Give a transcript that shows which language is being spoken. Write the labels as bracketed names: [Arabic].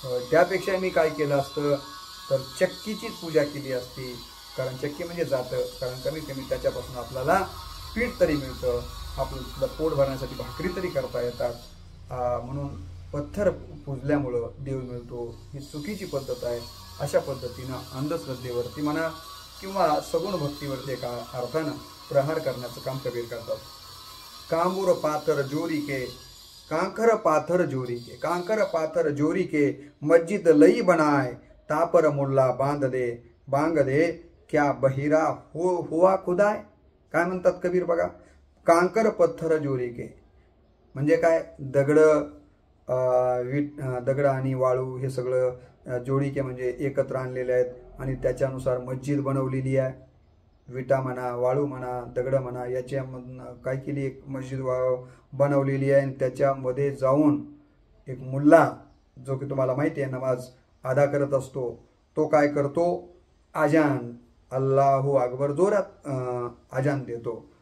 [Marathi] त्यापेक्षा मी काय केलं असतं तर चक्कीचीच पूजा केली असती, कारण चक्की म्हणजे जातं, कारण कमीत कमी त्याच्यापासून आपल्याला पीठ तरी मिळतं, आपलं पोट भरण्यासाठी भाकरी तरी करता येतात. म्हणून पत्थर पूजल्यामुळं देव मिळतो, ही चुकीची पद्धत आहे. अशा पद्धतीनं अंधश्रद्धेवरती म्हणा किंवा सगुण भक्तीवरती एका अर्थानं प्रहार करण्याचं काम कबीर करतात. [Hindi] कांबूर पाथर जोरी के कांकर पाथर जोरी के, कांकर पाथर जोरी के मस्जिद लई बनाए, तापर मुल्ला बांग दे क्या बहिरा हुआ खुदाय. [Marathi] काय म्हणतात कबीर बघा, [Hindi] कांकर पत्थर जोरी के [Marathi] म्हणजे काय, दगड आणि वाळू हे सगळं जोडी के म्हणजे एकत्र आणलेले आहेत आणि त्याच्यानुसार मस्जिद बनवलेली आहे. विटा म्हणा, वाळू म्हणा, दगड म्हणा, याच्यामधून काय केली, एक मस्जिद बनवलेली आहे. आणि त्याच्यामध्ये जाऊन एक मुल्ला, जो की तुम्हाला माहिती आहे नमाज अदा करत असतो, तो काय करतो, आजान, अल्लाहू अकबर जोरात आजान देतो.